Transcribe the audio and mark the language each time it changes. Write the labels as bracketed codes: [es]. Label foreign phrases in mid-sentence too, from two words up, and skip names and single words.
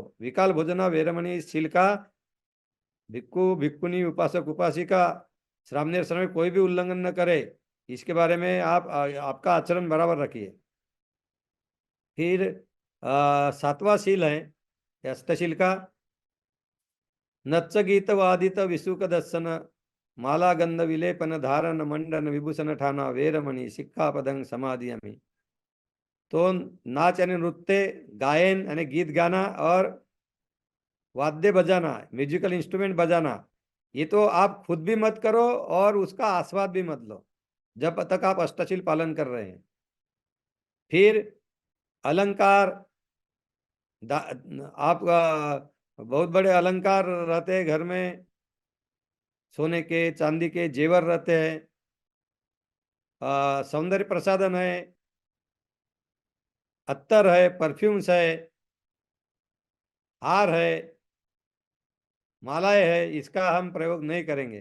[pi] विकाल भोजना वेरमणि, [hi] इस शील का भिक्खु भिक्खुनी उपासक उपासिका श्रामणेर समय कोई भी उल्लंघन न करे, इसके बारे में आप आपका आचरण बराबर रखिए। फिर सातवां शील है अष्टशील का, [pi] नच्च गीत वादित विसुक दर्शन, माला गंध विलेपन धारण मंडन विभूषण ठाना वेरमणि सिक्खापदं समाधियामि। [hi] तो नाच यानी नृत्य, गायन यानी गीत गाना और वाद्य बजाना, [en] musical instrument [hi] बजाना, ये तो आप खुद भी मत करो और उसका आस्वाद भी मत लो जब तक आप अष्टशील पालन कर रहे हैं। फिर अलंकार, आप बहुत बड़े अलंकार रहते हैं घर में, सोने के चांदी के जेवर रहते हैं, सौंदर्य प्रसाधन है, अत्तर है, परफ्यूम्स है, हार है, मालाएं है, इसका हम प्रयोग नहीं करेंगे।